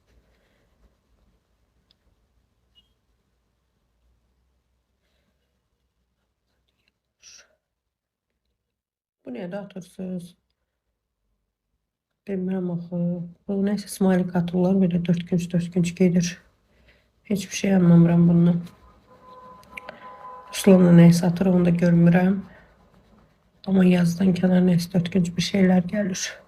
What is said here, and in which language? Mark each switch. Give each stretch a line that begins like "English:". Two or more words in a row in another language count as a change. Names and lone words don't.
Azerbaijani: Bu niyə dağıtırsınız? Bilmirəm axı. Bu neyse smiley atırlar belə 4 gün gedir.
Turkish: Hiçbir şey anlamıram bundan.
Azerbaijani: Ruslanla neyse atır onu da görmürəm.
Turkish: Ama yazdan kenar neyse 4 gün bir şeyler gelir.